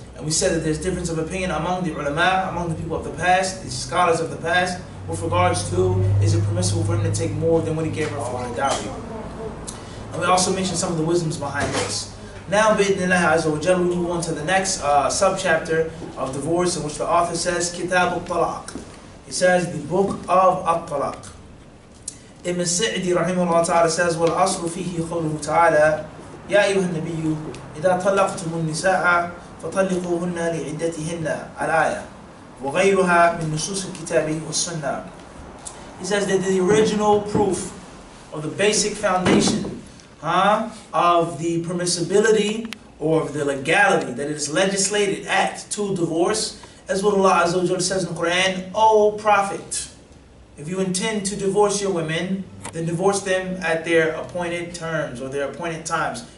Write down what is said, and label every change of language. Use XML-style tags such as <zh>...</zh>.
<en>And we said that there's difference of opinion among the ulama, among the people of the past, the scholars of the past, with regards to, is it permissible for him to take more than what he gave her for a dowry? And we also mentioned some of the wisdoms behind this. Now, bi'idhnillah azza wa jalla, we move on to the next subchapter of divorce, in which the author says, Kitab At-Talaq. He says, the book of At-Talaq.</en> <ar>Ibn Sa'di rahimahullah ta'ala says, وَالْأَصْلُ فِيهِ قَوْلُهُ تَعَالَى يَا أَيُّهَا النَّبِيُّ إِذَا طَلَّقْتُمُ النِّسَاءَ فَطَلِّقُوهُنَّ لِعِدَّتِهِنَّ الْآيَةِ وَغَيْرُهَا مِنْ نُصُوصِ الْكِتَابِ وَالسُّنَّةِ.</ar> <en>He says that the original proof of the basic foundation of the permissibility or of the legality that it is legislated act to divorce, as what Allah Azza wa Jalla says in the Quran, O Prophet, if you intend to divorce your women, then divorce them at their appointed terms or their appointed times.</en>